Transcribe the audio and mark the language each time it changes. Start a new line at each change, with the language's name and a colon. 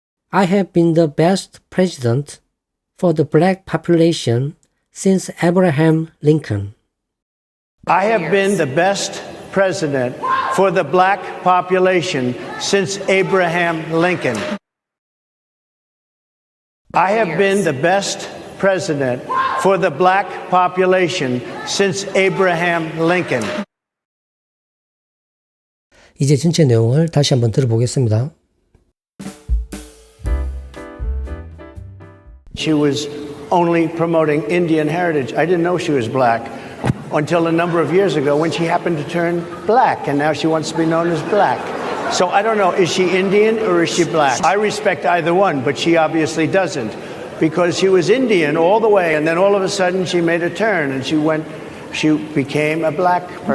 English: I have been the best president for the black population since Abraham Lincoln. I have been the best president for the black population since Abraham Lincoln. I have been the best president for the black population since Abraham Lincoln.
Korean: 이제 전체 내용을 다시 한번 들어보겠습니다.
English: She was only promoting Indian heritage. I didn't know she was black until a number of years ago when she happened to turn black, and now she wants to be known as black. So I don't know, is she Indian or is she black? I respect either one, but she obviously doesn't, because she was Indian all the way, and then all of a sudden she made a turn and she became a black person.